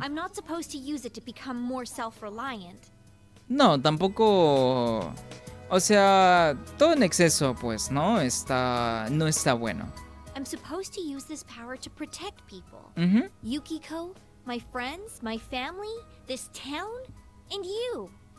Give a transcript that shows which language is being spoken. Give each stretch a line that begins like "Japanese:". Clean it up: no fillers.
English: I'm not supposed to use it to become more self-reliant.
Spanish: No, tampoco... O sea, todo en exceso, pues, ¿no? No está bueno.
English: I'm supposed to use this power to protect people. Ujú. Yukiko, my friends, my family, this town, and you.